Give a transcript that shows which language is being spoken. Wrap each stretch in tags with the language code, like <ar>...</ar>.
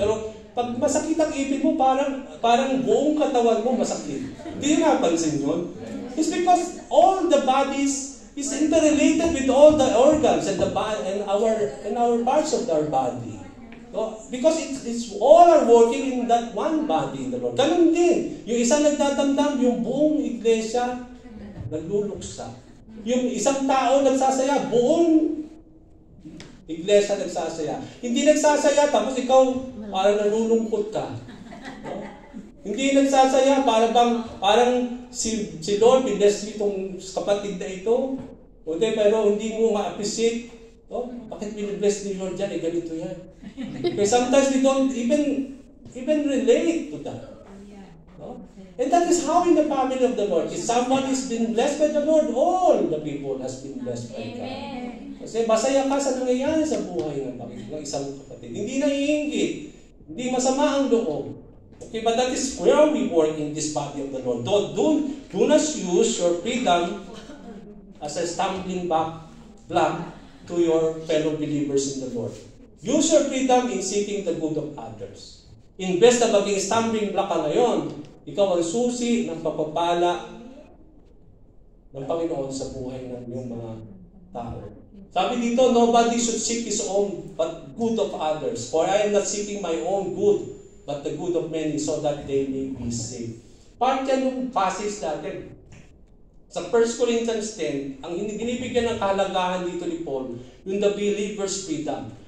<tl>Pero pag masakit ang ipin mo, parang buong katawan mo masakit. Hindi napansin yun?</tl> <en>It's because all the bodies is interrelated with all the organs and our parts of our body. No? Because it's all are working in that one body in the Lord.</en> <tl>Ganun din. Yung isa nagdadamdam, yung buong iglesia nagluluksa. Yung isang tao nagsasaya, buong iglesia nagsasaya. Hindi nagsasaya, tapos ikaw parang nalulungkot ka. No? Hindi nagsasaya, parang si Lord, bless itong kapatid na ito. Pero hindi mo ma-appreciate. Oh, bakit bless ni Lord dyan? Ganito yan.</tl> <en>Okay, sometimes we don't even relate to that. No? And that is how in the family of the Lord, if someone is been blessed by the Lord, all the people has been blessed by God.</en> <tl>Kasi masaya ka sa nangyayari sa buhay ng isang kapatid. Hindi naiinggit. Hindi masama ang loob.</tl> <en>Okay, but that is where we work in this body of the Lord. Do not use your freedom as a stumbling block to your fellow believers in the Lord. Use your freedom in seeking the good of others.</en> <tl>Imbes na maging stumbling block ka ngayon, ikaw ang susi ng pagpapala ng Panginoon sa buhay ng iyong mga tao. Sabi dito,</tl> <en>nobody should seek his own but good of others. For I am not seeking my own good, but the good of many so that they may be saved.</en> <tl>Part yan ng passage natin. Sa 1 Corinthians 10, ang binibigyan ng kahalagahan dito ni Paul, yung</tl> <en>the believer's freedom.</en>